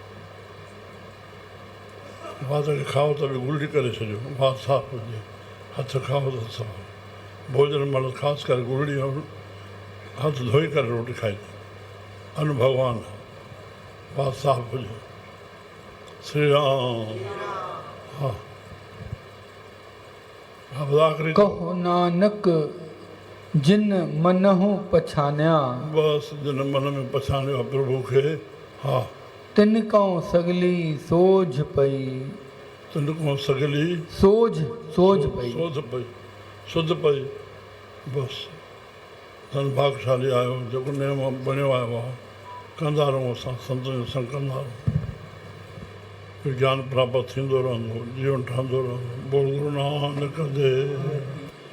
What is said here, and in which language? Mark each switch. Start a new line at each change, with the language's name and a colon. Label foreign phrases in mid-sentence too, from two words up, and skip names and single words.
Sindhi: वात खे खाओ त बि गुलड़ी करे छॾियो वात साफ़ु हुजे हथु खाओ त साफ़ु भोजन महिल ख़ासि करे गुलड़ी हथु धोई करे रोटी खाइजे अनु भॻवानु वात साफ़ु हुजे श्री राम हा आख़िरी
Punjabi: कहो नानक जिन मनहु पछानिया
Sindhi: बसि जिन मन में पछाणियो आहे प्रभु खे हा
Punjabi: तिन खां सगली सोझ पई तिनखां सगली सोझ सोझ पई
Sindhi: सोझ पई शुद्ध पई बसि धन भागशाली आहियो जेको नेम बणियो आयो आहे कंदा रहूं असां संतनि जो संग कंदा रहूं ज्ञान प्राप्त थींदो रहंदो जीवन ठहंदो रहंदो बोल गुरु नानक देव